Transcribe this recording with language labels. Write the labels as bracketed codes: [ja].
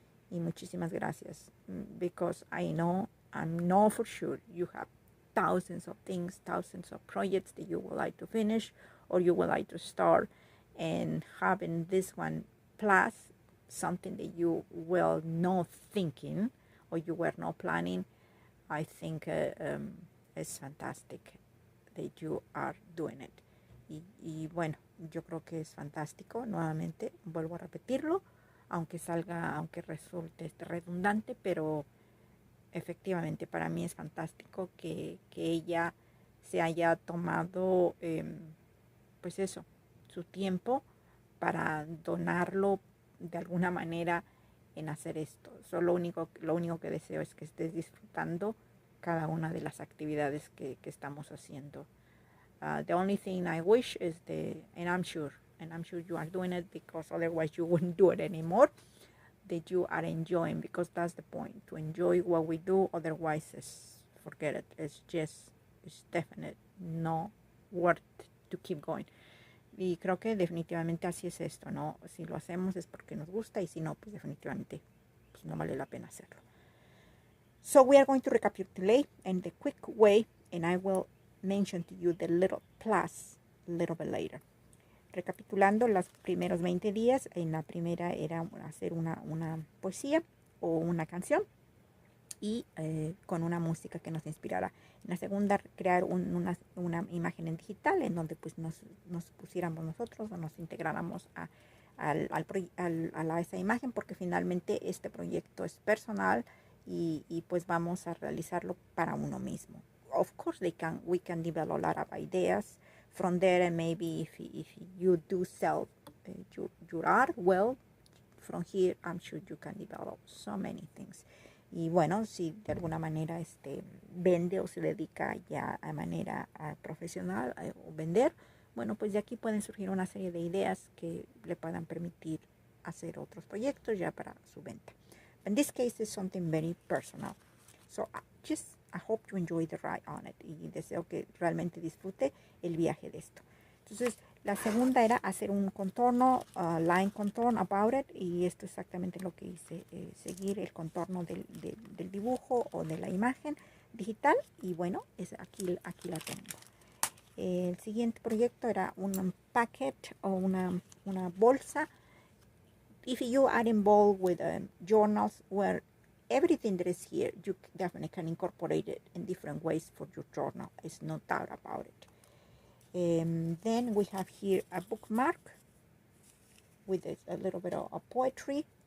[es] y muchísimas gracias, [en] because I know for sure you have thousands of things, thousands of projects that you would like to finish or you would like to start, and having this one plus something that you were not thinking or you were not planning, I think it's fantastic that you are doing it. [es] Y bueno, yo creo que es fantástico, nuevamente vuelvo a repetirlo, aunque resulte redundante, pero efectivamente para mí es fantástico que ella se haya tomado, pues eso, su tiempo para donarlo de alguna manera en hacer esto. Lo único que deseo es que estés disfrutando cada una de las actividades que estamos haciendo. [en] The only thing I wish is and I'm sure you are doing it, because otherwise you wouldn't do it anymore, that you are enjoying, because that's the point, to enjoy what we do. Otherwise, forget it. It's definitely no worth to keep going. [es] Y creo que definitivamente así es esto, ¿no? Si lo hacemos es porque nos gusta, y si no, pues definitivamente pues no vale la pena hacerlo. [en] So we are going to recapitulate in the quick way, and I will mention to you the little plus a little bit later. [es] Recapitulando los primeros 20 días, en la primera era hacer una poesía o una canción, y con una música que nos inspirara. En la segunda, crear una imagen en digital, en donde pues nos pusiéramos nosotros o nos integráramos a esa imagen, porque finalmente este proyecto es personal y pues vamos a realizarlo para uno mismo. [en] Of course, we can develop a lot of ideas from there, and maybe if you do sell your art, well, from here I'm sure you can develop so many things. [es] Y bueno, si de alguna manera vende o se dedica ya a manera profesional o vender, bueno, pues de aquí pueden surgir una serie de ideas que le puedan permitir hacer otros proyectos ya para su venta. [en] In this case, it's something very personal. So I hope you enjoy the ride on it. [es] Y deseo que realmente disfrute el viaje de esto. Entonces, la segunda era hacer un contorno, [en] line contour about it. [es] Y esto es exactamente lo que hice. Seguir el contorno del dibujo o de la imagen digital. Y bueno, aquí la tengo. El siguiente proyecto era un packet o una bolsa. [en] If you are involved with journals where everything that is here, you definitely can incorporate it in different ways for your journal. There's no doubt about it. Then we have here a bookmark with a little bit of poetry.